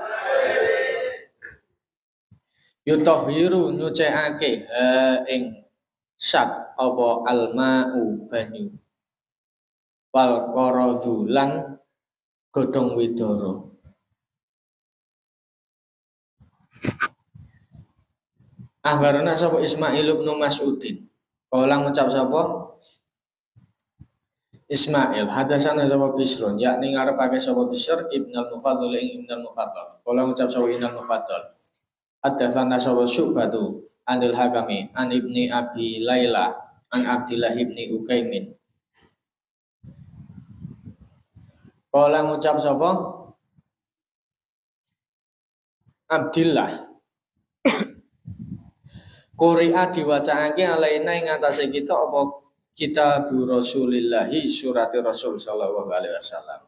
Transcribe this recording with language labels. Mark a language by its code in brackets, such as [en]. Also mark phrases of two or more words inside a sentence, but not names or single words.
[jv] Yutahhiru nyucikake ing sat apa alma'u banyu [ar] والقرظ [jv] lan godhong widara. [ar] Ahbarana sapa Ismail bin Mas'udin. [jv] Kala ngucap sapa Ismail hadasana sapa Bisrun yakni ngarepake sapa Bisr Ibn al-Mufaddal ing Ibn al-Mufaddal. Kala ngucap sapa Ibn al-Mufaddal. Hadasana sapa [ar] شعبة عن الحكم عن ابن أبي ليلى عن عبد الله بن عكيم. [jv] Kala ngucap sapa Abdillah Quri'a diwacaake alaina ing atase kita apa kitab Rasulillah surat Rasul [ar] صلى الله عليه وسلم.